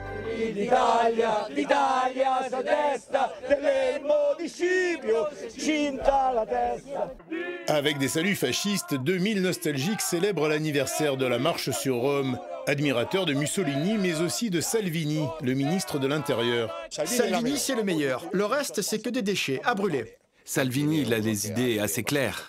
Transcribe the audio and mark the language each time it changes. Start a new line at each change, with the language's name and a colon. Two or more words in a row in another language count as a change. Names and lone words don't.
Italian: L'Italia, l'Italia, sa testa dell'elmo di Scipio, cinta la testa.
French: Avec des saluts fascistes, 2000 nostalgiques célèbrent l'anniversaire de la marche sur Rome. Admirateur de Mussolini, mais aussi de Salvini, le ministre de l'Intérieur. Salvini, c'est le meilleur. Le reste, c'est que des déchets à brûler. Salvini, il a des idées assez claires.